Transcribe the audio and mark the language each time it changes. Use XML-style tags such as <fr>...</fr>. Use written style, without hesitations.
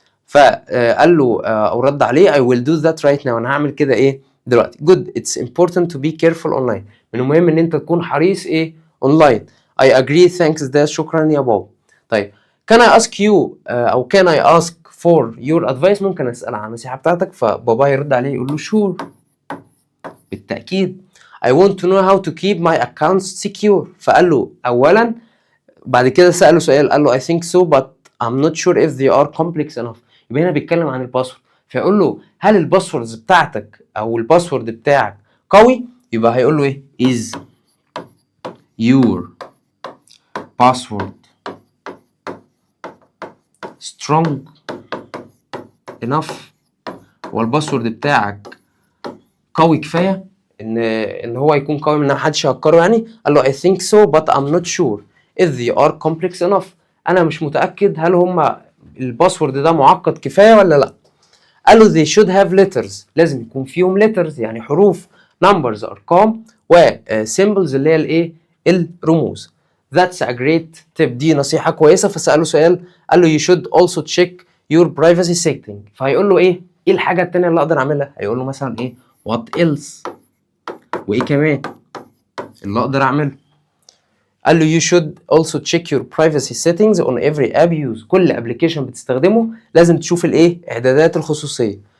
<ar>فقال له او رد عليه</ar> <en>I will do that right now.</en> <ar>انا هعمل كده ايه دلوقتي.</ar> <en>Good. It's important to be careful online.</en> <ar>من المهم ان انت تكون حريص ايه؟ اونلاين.</ar> <en>I agree. Thanks.</en> <ar>ده شكرا يا بابا.</ar> <en>طيب can I ask you او can I ask for your advice؟</en> <ar>ممكن اسال عن النصيحه بتاعتك. فبابا يرد عليه يقول له sure بالتاكيد.</ar> <en>I want to know how to keep my accounts secure.</en> <ar>فقال له اولا، بعد كده ساله سؤال قال له</ar> <en>I think so but I'm not sure if they are complex enough.</en> <ar>يبقى هنا بيتكلم عن الباسورد، فيقول له هل الباسوردز بتاعتك او الباسورد بتاعك قوي؟ يبقى هيقول له ايه؟</ar> <en>is your password strong enough؟</en> <ar>هو الباسورد بتاعك قوي كفايه ان هو يكون قوي ان محدش يهكره يعني؟ قال له</ar> <en>I think so but I'm not sure if they are complex enough.</en> <ar>انا مش متاكد هل هم الباسورد ده معقد كفايه ولا لا. قال له</ar> <en>they should have letters،</en> <ar>لازم يكون فيهم letters يعني حروف، numbers ارقام، و symbols اللي هي الايه الرموز.</ar> <en>That's a great tip،</en> <ar>دي نصيحة كويسة. فسأله سؤال قال له</ar> <en>you should also check your privacy setting،</en> <ar>فهيقول له ايه الحاجة التانية اللي اقدر اعملها؟ هيقول له مثلا ايه</ar> <en>what else،</en> <ar>وايه كمان اللي اقدر اعمله؟ قال له</ar> <en>you should also check your privacy settings on every app you use،</en> <ar>كل ابلكيشن بتستخدمه لازم تشوف الايه اعدادات الخصوصيه.</ar>